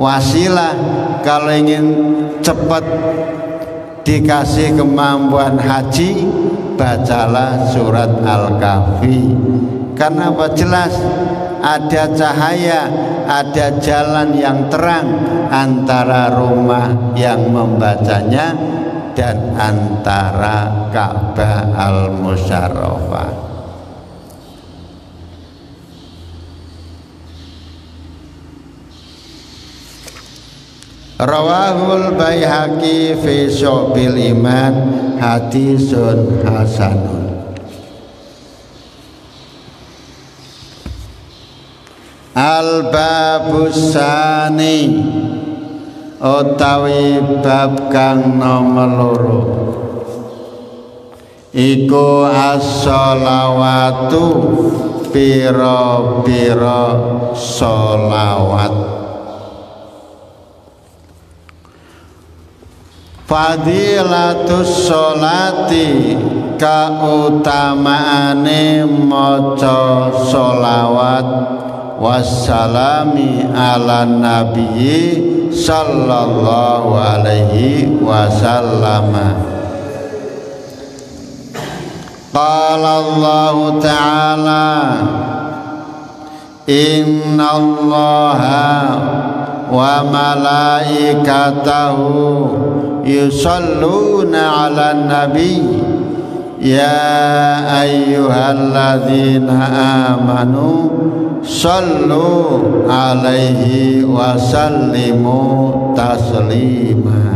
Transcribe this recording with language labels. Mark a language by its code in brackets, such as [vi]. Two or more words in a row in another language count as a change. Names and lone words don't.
[id] wasilah, kalau ingin cepat dikasih kemampuan haji, bacalah surat Al-Kahfi. Karena apa? Jelas ada cahaya, ada jalan yang terang antara rumah yang membacanya dan antara Ka'bah Al-Musyarrafah. [ar] رواه البيهقي في شعب الإيمان حديث حسن. الباب الثاني [jv] utawi bab kang nomor loro iku as-sholawatu, pira-pira sholawat. [ar] فضيلة الصلاة, [jv] kautamaane maca sholawat [ar] والسلام على النبي صلى الله عليه وسلم. قال الله تعالى إن الله وملائكته يصلون على النبي يا أيها الذين آمنوا صلوا عليه وسلموا تسليما.